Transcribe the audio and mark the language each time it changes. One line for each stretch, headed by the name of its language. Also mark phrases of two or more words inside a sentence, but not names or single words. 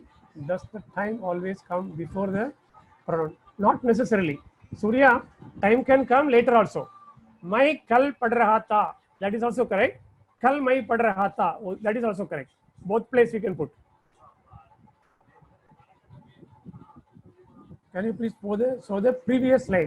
English: Does the time always come before the pronoun? Not necessarily. Surya, time can come later also.
Hindi: Mai kal pad raha tha,
English: that is also correct.
Hindi: Kal mai pad raha tha,
English: that is also correct. Both places you can put. Can you please show the previous slide?